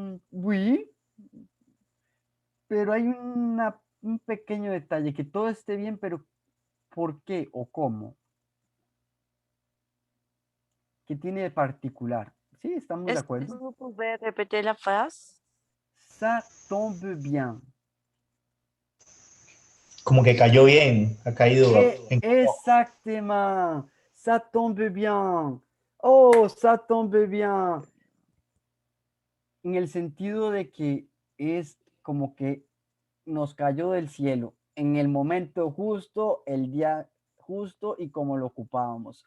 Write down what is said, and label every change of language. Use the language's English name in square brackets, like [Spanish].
[Spanish] Oui, pero hay un pequeño detalle, que todo esté bien, pero ¿por qué o cómo? ¿Qué tiene de particular? Sí, estamos de acuerdo. [French] ¿Vous pouvez répéter la phrase? Ça tombe bien. [Spanish] Como que cayó bien, ha caído. [French] Exactement. Ça tombe bien. Oh, ça tombe bien. [Spanish] En el sentido de que es como que nos cayó del cielo en el momento justo, el día justo y como lo ocupábamos.